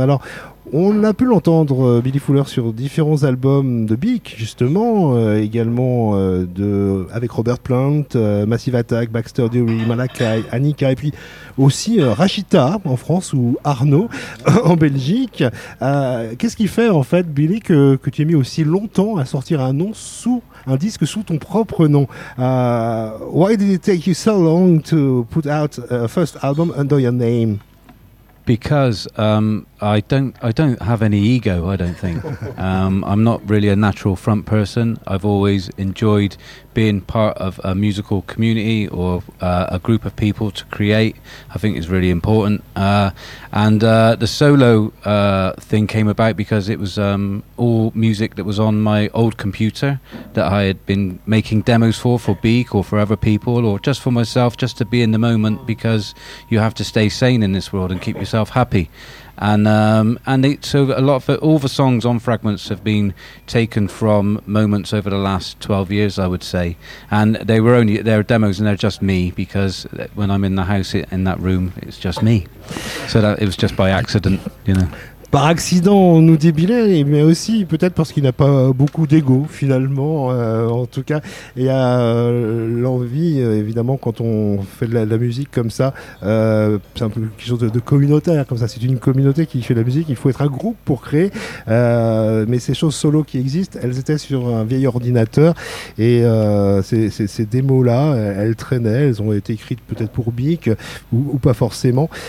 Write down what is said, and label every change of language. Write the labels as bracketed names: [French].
[French] Alors, on a pu l'entendre, Billy Fuller, sur différents albums de Beak, justement, également avec Robert Plant, Massive Attack, Baxter Dury, Malakai, Annika, et puis aussi Rachita en France ou Arnaud en Belgique. Qu'est-ce qui fait, en fait, Billy, que tu aies mis aussi longtemps à sortir un nom sous un disque sous ton propre nom? [English] Why did it take you so long to put out a first album under your name? Because I don't have any ego, I don't think. I'm not really a natural front person. I've always enjoyed being part of a musical community or a group of people to create. I think it's really important. The solo thing came about because it was all music that was on my old computer that I had been making demos for Beak or for other people or just for myself, just to be in the moment, because you have to stay sane in this world and keep yourself happy. All the songs on Fragments have been taken from moments over the last 12 years, I would say. And they're demos and they're just me, because when I'm in the house, in that room, it's just me. So that it was just by accident, you know. [French] Par accident, on nous dit Billy, mais aussi peut-être parce qu'il n'a pas beaucoup d'ego finalement. En tout cas, il y a l'envie, évidemment, quand on fait de la musique comme ça, c'est un peu quelque chose de communautaire comme ça. C'est une communauté qui fait de la musique, il faut être un groupe pour créer. Mais ces choses solo qui existent, elles étaient sur un vieil ordinateur et ces démos-là, elles traînaient, elles ont été écrites peut-être pour Beak ou pas forcément.